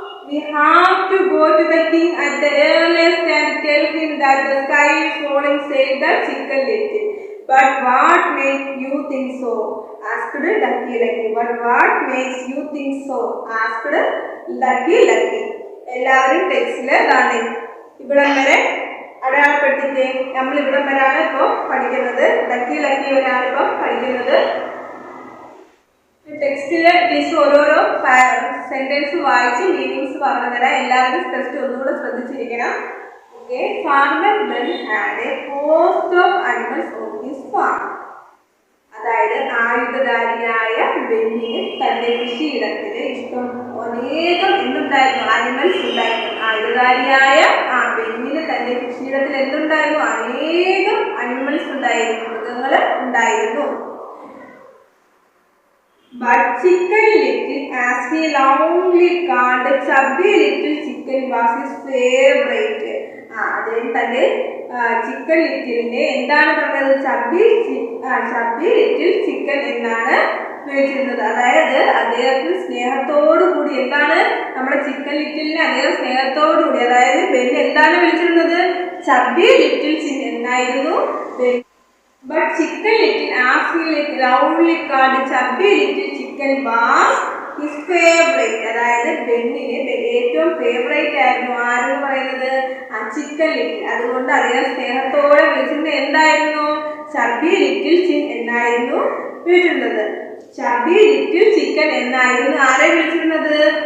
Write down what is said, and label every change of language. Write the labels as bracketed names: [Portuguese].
[English] We have to go to the king at the earliest and tell him that the sky is falling, said the Chicken Little. But what makes you think so? Asked Ducky Lucky. But what makes you think so? Asked Ducky Lucky. [Malayalam] എല്ലാവരും ടെക്സ്റ്റിൽ ഇതാണ്. ഇവിടം വരെ അടയാളപ്പെടുത്തിയിട്ട് നമ്മൾ ഇവിടം വരെയാണ് ഇപ്പോൾ പഠിക്കുന്നത്. ഡക്കി ലക്കി വരെയാണ് ഇപ്പോൾ പഠിക്കുന്നത്. ടെക്സ്റ്റിൽ ടീച്ചർ ഓരോരോ സെന്റൻസ് വായിച്ച് മീനിങ്സ് പറഞ്ഞു തരാം. എല്ലാവരും ടെക്സ്റ്റ് ഒന്നുകൂടെ ശ്രദ്ധിച്ചിരിക്കണം. Okay. [English] Farmer Ben had a host of animals on his farm. [Malayalam] അതായത് ആയുധധാരിയായ ബെന്നിന് തന്റെ കൃഷിയിടത്തിൽ അനേകം എന്തുണ്ടായിരുന്നു? അനിമൽസ് ഉണ്ടായിരുന്നു. ആയുധധാരിയായ ബെന്നിന് തന്റെ കൃഷിയിടത്തിൽ എന്തുണ്ടായിരുന്നു? അനേകം അനിമൽസ് ഉണ്ടായിരുന്നു, മൃഗങ്ങൾ ഉണ്ടായിരുന്നു. [English] But Chicken Little, as he loudly called Chubby Little Chicken, was his favorite. [Malayalam] അദ്ദേഹം തന്റെ ചിക്കൻ ലിറ്റിലിനെ എന്താണ് പറഞ്ഞത്? ചബ്ബി ലിറ്റിൽ ചിക്കൻ എന്നാണ് വിളിച്ചിരുന്നത്. അതായത് അദ്ദേഹത്തിന് സ്നേഹത്തോടു കൂടി എന്താണ് നമ്മുടെ ചിക്കൻ ലിറ്റിലിനെ അദ്ദേഹം സ്നേഹത്തോടു കൂടി, അതായത് ബെൻ എന്താണ് വിളിച്ചിരുന്നത്? ചബ്ബി ലിറ്റിൽ ചിക്കൻ എന്നായിരുന്നു. [English] But Chicken Little, as he loudly called Chubby Little Chicken, was his favorite. [Malayalam] അതായത് ബെന്നിന് ഏറ്റവും ഫേവറേറ്റ് ആയിരുന്നു ആരെന്ന് പറയുന്നത്? Chicken little. അതുകൊണ്ട് അദ്ദേഹം സ്നേഹത്തോടെ വിളിച്ചിരുന്നത് എന്തായിരുന്നു? ചബി ലിറ്റിൽ ചിൻ എന്നായിരുന്നു വിളിച്ചിരുന്നത്. ചബി ലിറ്റിൽ ചിക്കൻ എന്നായിരുന്നു ആരെ വിളിച്ചിരുന്നത്?